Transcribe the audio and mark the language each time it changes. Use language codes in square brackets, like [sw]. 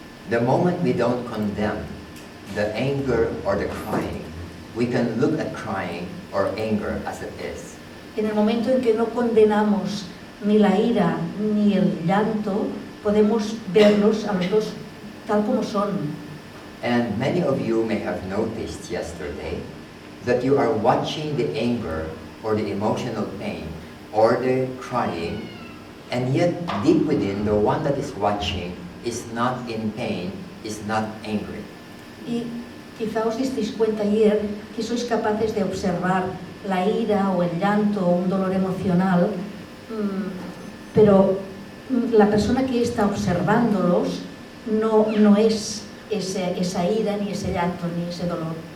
[en] The moment we don't condemn the anger or the crying, we can look at crying or anger as it is. [es] En el momento en que no condenamos ni la ira ni el llanto, podemos verlos a los dos tal como son. [en] And many of you may have noticed yesterday that you are watching the anger or the emotional pain or the crying, and yet deep within, the one that is watching is not in pain, is not angry. [es] Y quizá os disteis cuenta ayer que sois capaces de observar la ira o el llanto o un dolor emocional, pero la persona que está observándolos no es esa ira, ni ese llanto, ni ese dolor.